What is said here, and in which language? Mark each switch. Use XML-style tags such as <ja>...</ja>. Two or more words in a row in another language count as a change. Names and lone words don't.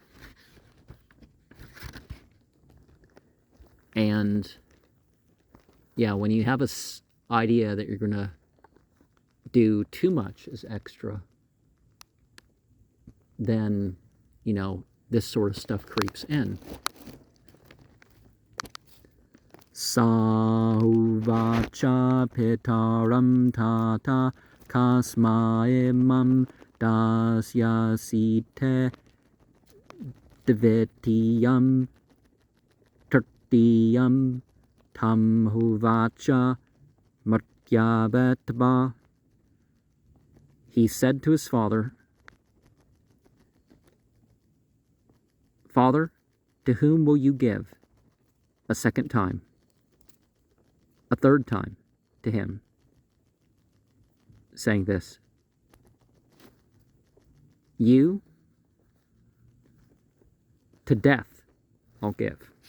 <en>And yeah, when you have this idea that you're going to do too much as extra, then, this sort of stuff creeps in.</en> <sa>स होवाच पितरं तत कस्मै मां दास्यसीति द्वितीयं तृतीयं तं होवाच मृत्यवे त्वा.</sa> <en>He said to his father, "Father, to whom will you give?" A second time. A third time to him, saying this, "You to death I'll give."</en>